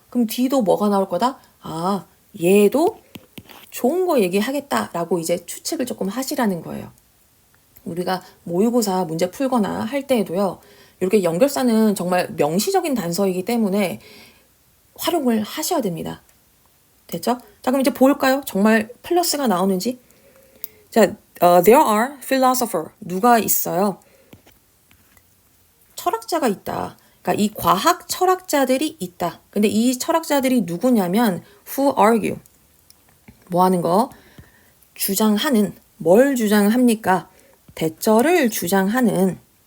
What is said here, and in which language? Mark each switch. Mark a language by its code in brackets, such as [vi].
[ko] 그럼 뒤도 뭐가 나올 거다? 얘도 좋은 거 얘기하겠다라고 이제 추측을 조금 하시라는 거예요. 우리가 모의고사 문제 풀거나 할 때에도요. 이렇게 연결사는 정말 명시적인 단서이기 때문에 활용을 하셔야 됩니다. 됐죠? 자, 그럼 이제 볼까요? 정말 플러스가 나오는지. [en] 자, there are philosopher. [ko] 누가 있어요? 철학자가 있다. 그러니까 이 과학 철학자들이 있다. 근데 이 철학자들이 누구냐면 [en] who argue. [ko] 뭐 하는 거? 주장하는. 뭘 주장합니까? 대처를 주장하는.